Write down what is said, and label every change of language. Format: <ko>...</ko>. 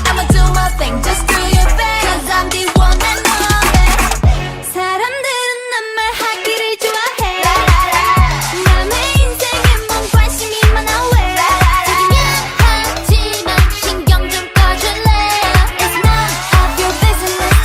<en>I'ma do my thing, just do your thing. Cause I'm the one and only.</en> <ko>사람들은 난 말하기를 좋아해. 남의 인생에 뭔 관심이 많아 왜. 되긴 하지만 신경 좀 꺼줄래.</ko> <en>It's none of your business.</en>